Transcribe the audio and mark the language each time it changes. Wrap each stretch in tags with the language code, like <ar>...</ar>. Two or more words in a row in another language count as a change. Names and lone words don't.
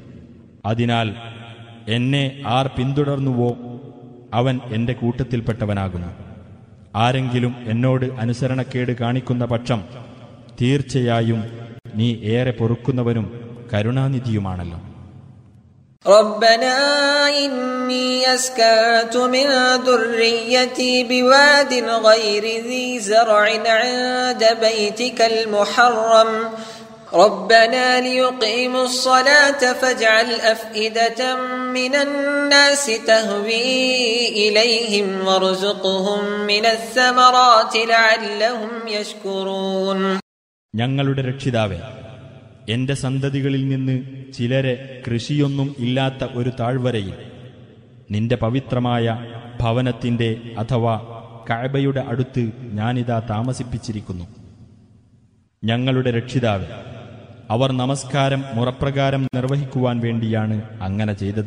<ml>അതിനാൽ എന്നെ ആർ പിന്തുടർന്നുവോ അവൻ എന്റെ കൂട്ടത്തിൽപ്പെട്ടവനാകുന്നു. ആരെങ്കിലും എന്നോട് അനുസരണക്കേട് കാണിക്കുന്ന പക്ഷം തീർച്ചയായും നീ ഏറെ പൊറുക്കുന്നവനും കരുണാനിധിയുമാണല്ലോ.</ml> <ar>ربنا إني أسكنت من ذريتي بواد غير ذي زرع عند بيتك المحرم ربنا ليقيموا الصلاة فاجعل أفئدة من الناس تهوي إليهم وارزقهم من الثمرات لعلهم يشكرون.</ar> <ml>ഞങ്ങളുടെ രക്ഷിതാവേ, എന്റെ സന്തതികളിൽ നിന്ന് ചിലരെ കൃഷിയൊന്നും ഇല്ലാത്ത ഒരു താഴ്വരയിൽ നിന്റെ പവിത്രമായ ഭവനത്തിന്റെ അഥവാ കഅബയുടെ അടുത്ത് ഞാനിതാ താമസിപ്പിച്ചിരിക്കുന്നു. ഞങ്ങളുടെ രക്ഷിതാവേ, അവർ നമസ്കാരം മുറപ്രകാരം നിർവഹിക്കുവാൻ വേണ്ടിയാണ് അങ്ങനെ ചെയ്തത്.</ml>